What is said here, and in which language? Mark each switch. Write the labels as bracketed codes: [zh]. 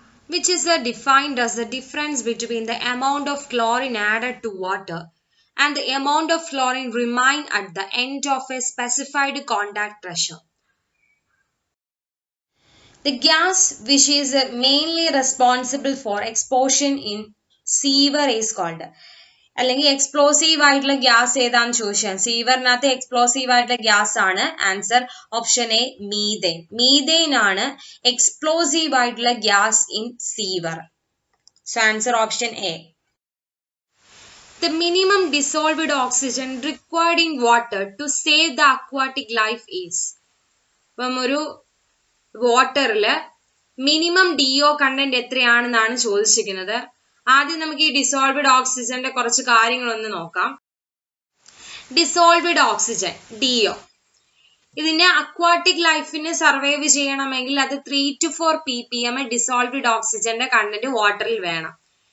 [en] Which is defined as the difference between the amount of chlorine added to water and the amount of chlorine remain at the end of a specified contact pressure. The gas which is mainly responsible for explosion in sewer is called. [ml] അല്ലെങ്കിൽ explosive ആയിട്ടുള്ള gas ഏതാന്ന് ചോദിച്ചാൽ സീവറിനകത്ത് explosive ആയിട്ടുള്ള gas ആണ്. Answer option A methane. Methane ആണ് explosive ആയിട്ടുള്ള gas in sewer. So answer option A. [en] The minimum dissolved oxygen required in water to save the aquatic life is. [ml] അപ്പം ഒരു വാട്ടറിൽ മിനിമം DO കണ്ടന്റ് എത്രയാണെന്നാണ് ചോദിച്ചിരിക്കുന്നത്. ആദ്യം നമുക്ക് ഈ ഡിസോൾവ്ഡ് ഓക്സിജന്റെ കുറച്ച് കാര്യങ്ങളൊന്ന് നോക്കാം. ഡിസോൾവ്ഡ് ഓക്സിജൻ DO ഇതിന്റെ അക്വാട്ടിക് ലൈഫിനെ സർവൈവ് ചെയ്യണമെങ്കിൽ അത് 3 to 4 ppm ഡിസോൾവ്ഡ് ഓക്സിജന്റെ കണ്ടന്റ് വാട്ടറിൽ വേണം.